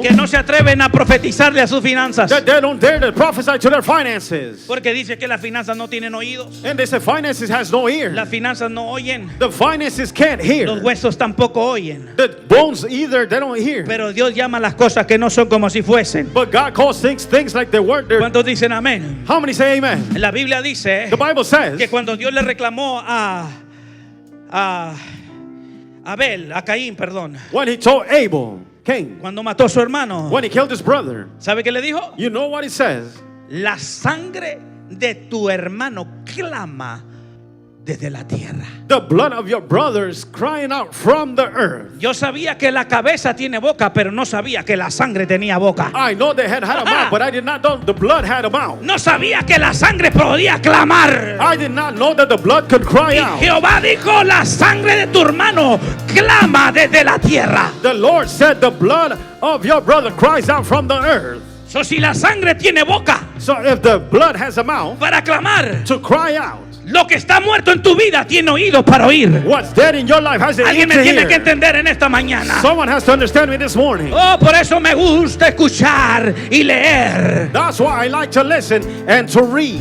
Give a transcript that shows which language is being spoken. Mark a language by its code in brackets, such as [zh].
[es] que no se atreven a profetizarle a sus finanzas, [en] that they don't dare to prophesy to their finances. [es] porque dice que las finanzas no tienen oídos, [en] And they say finances has no ear. [es] las finanzas no oyen, [en] The finances can't [es] los [en] hear. [es] huesos tampoco oyen. [en] The bones either, they don't hear. [es] Pero Dios llama las cosas que no son como si fuesen. [en] But God calls things like they weren't there. [es] ¿Cuántos dicen amén? [en] How many say amen? [es] La Biblia dice [en] The Bible says [es] que cuando Dios le reclamó a Abel, a Caín, perdón, [en] when he told Abel, Cain, [es] cuando mató a su hermano, [en] when he killed his brother, [es] ¿sabe qué le dijo? [en] you know what he says? [es] La sangre de tu hermano clama desde la tierra. [en] The blood of your brothers crying out from the earth. [es] Yo sabía que la cabeza tiene boca, pero no sabía que la sangre tenía boca. [en] I know they had a mouth, but I did not know the blood had a mouth. [es] No sabía que la sangre podía clamar. [en] I did not know that the blood could cry [es] Y [en] out. [es] Jehová dijo: la sangre de tu hermano clama desde la tierra. [en] The Lord said the blood of your brother cries out from the earth. [es] So, si la sangre tiene boca [en] So if the blood has a mouth [es] para clamar, [en] to cry out, [es] lo que está muerto en tu vida tiene oídos para oír. [en] what's dead in your life has an ear [es] Alguien me [en] to [es] tiene que [en] hear. [es] entender en esta mañana. [en] Someone has to understand me this morning. [es] Oh, por eso me gusta escuchar y leer [en] That's why I like to listen and to read